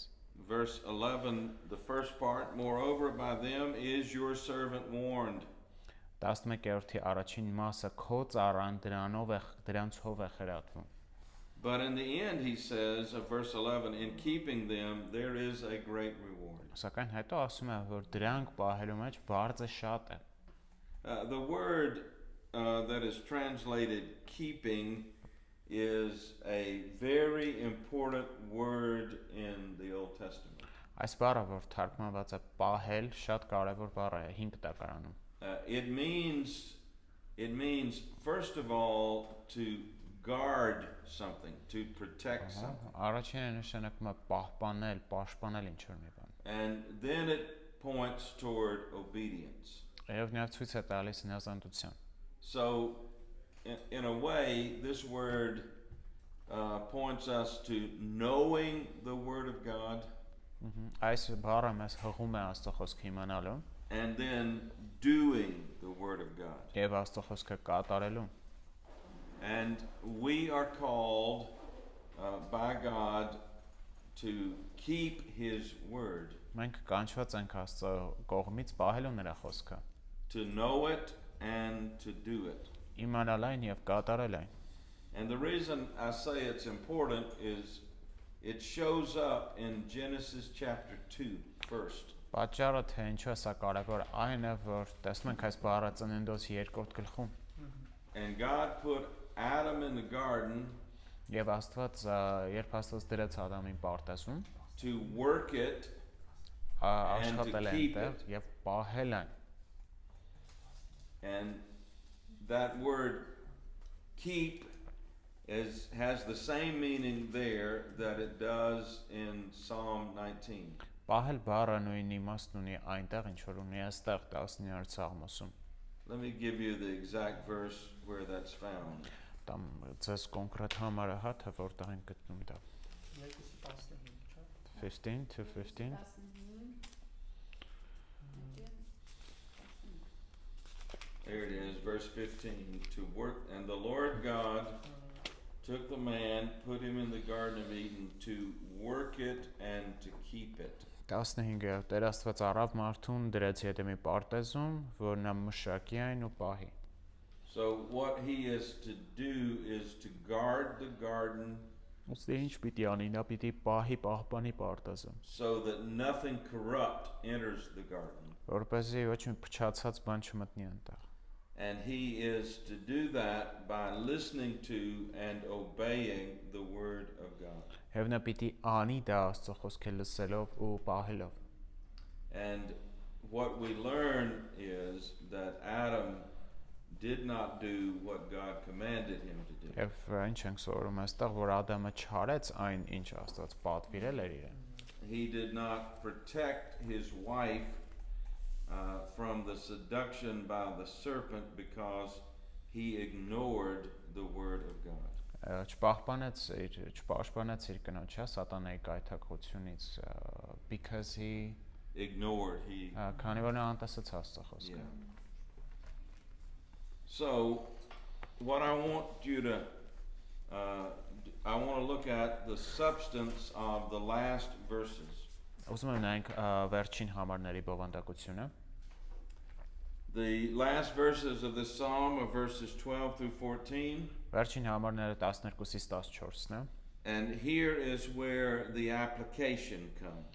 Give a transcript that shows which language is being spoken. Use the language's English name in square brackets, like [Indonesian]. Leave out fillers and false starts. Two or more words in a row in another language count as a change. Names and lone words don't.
[English] Verse 11, the first part, moreover by them is your servant warned. [Armenian] 11-րդի առաջին մասը քո ծառան դրանցով է խրատվում։ [English] But in the end he says of verse 11, in keeping them there is a great reward. [Armenian] Սակայն հետո ասում է, որ դրանք պահելու մեջ բարձը շատ է։ [English] The word that is translated keeping is a very important word in the Old Testament. [Armenian] Այս բառը, որ թարգմանված է պահել, շատ կարևոր բառ է 5 տակարանում։ [English] It means first of all to guard something, to protect something. [Armenian] Առաջինը նշանակում է պահպանել, պաշտպանել ինչ-որ մի բան։ [English] And then it points toward obedience. [Armenian] Եվ նա ցույց է տալիս հնազանդություն։ [English] So in a way this word points us to knowing the word of God. [Armenian] Այս բառը մեզ հղում է Աստծո խոսքը իմանալու [English] and then doing the word of God. [Armenian] Եվ Աստծո խոսքը կատարելու։ [English] And we are called by God to keep his word. [Armenian] Մենք կանչված ենք Աստծո կողմից պահելու նրա խոսքը։ [English] To know it and to do it. [Armenian] Իմանալ այն եւ կատարել այն։ [English] And the reason I say it's important is it shows up in Genesis chapter 2 first. [Armenian] Պատճառը թե ինչու է սա կարևոր այն է, որ տեսնում ենք այս բառը Ծննդոց 2-րդ գլխում։ [English] And God put Adam in the garden [Armenian] Եվ Աստված երբ Աստված դրեց Ադամին պարտեզում, [English] to work it [Armenian] աշխատել է այնտեղ եւ պահել այն։ [English] And that word keep has the same meaning there that it does in Psalm 19. [Armenian] Պահել բառը նույն իմաստն ունի այնտեղ, ինչ որ ունի այստեղ 19-րդ Սաղմոսում։ [English] Let me give you the exact verse where that's found. [Armenian] Там ձեզ կոնկրետ համարը հա թե որտեղ են գտնում դա։ 15 to 15. [English] There it is, verse 15. To work, and the Lord God took the man, put him in the Garden of Eden to work it and to keep it. [Armenian] 15-ը Տեր Աստված առավ մարդուն դրեց Եդեմի պարտեզում, որ նա մշակի այն ու պահի։ [English] So what he is to do is to guard the garden [Armenian] Ուստի ինչ պիտի անի, նա պիտի պահի պահպանի պարտեզը։ [English] so that nothing corrupt enters the garden. [Armenian] Որպեսզի ոչ մի փչացած բան չմտնի այնտեղ։ [English] And he is to do that by listening to and obeying the word of God. [Armenian] Եվ նա պիտի անի դա Աստծո խոսքը լսելով ու պահելով։ [English] And what we learn is that Adam did not do what God commanded him to do. [Armenian] Եվ ինչ ենք սովորում այստեղ, որ Ադամը չարեց այն, ինչ Աստված պատվիրել էր իրեն։ [English] He did not protect his wife from the seduction by the serpent because he ignored the word of God. [Armenian] Չպաշտպանեց իր կնոջը սատանայի կայթակղությունից [English] because he ignored [Armenian] քանի որ նա անտեսեց Աստծո խոսքը։ [English] So what I want you to I want to look at the substance of the last verses. [Armenian] Ուզում եմ նայենք վերջին համարների բովանդակությունը։ [English] The last verses of this psalm are verses 12 through 14. [Armenian] Վերջին համարները 12-ից 14-ն է։ [English] And here is where the application comes.